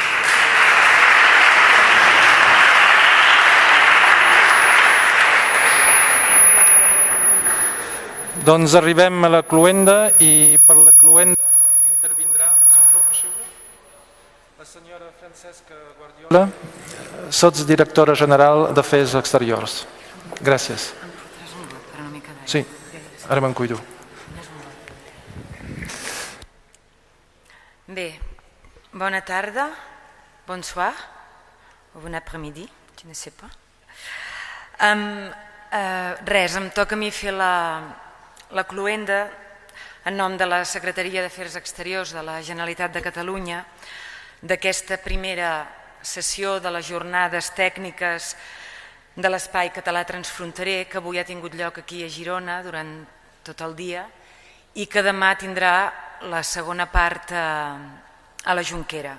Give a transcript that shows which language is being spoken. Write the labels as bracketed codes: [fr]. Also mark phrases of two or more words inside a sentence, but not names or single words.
[ca] Doncs arribem a la cloenda i per la cloenda intervindrà la senyora Francesca Guardiola, sotsdirectora general d'Afers Exteriors. Gràcies. Sí, ara me'n cuido. Bé, bona tarda, [fr] bonsoir, o bon après-midi, je ne sais pas. [ca] Res, em toca a mi fer la cloenda en nom de la Secretaria d'Afers Exteriors de la Generalitat de Catalunya d'aquesta primera sessió de les jornades tècniques de l'Espai Català Transfronterer que avui ha tingut lloc aquí a Girona durant tot el dia i que demà tindrà la segona part a la Jonquera.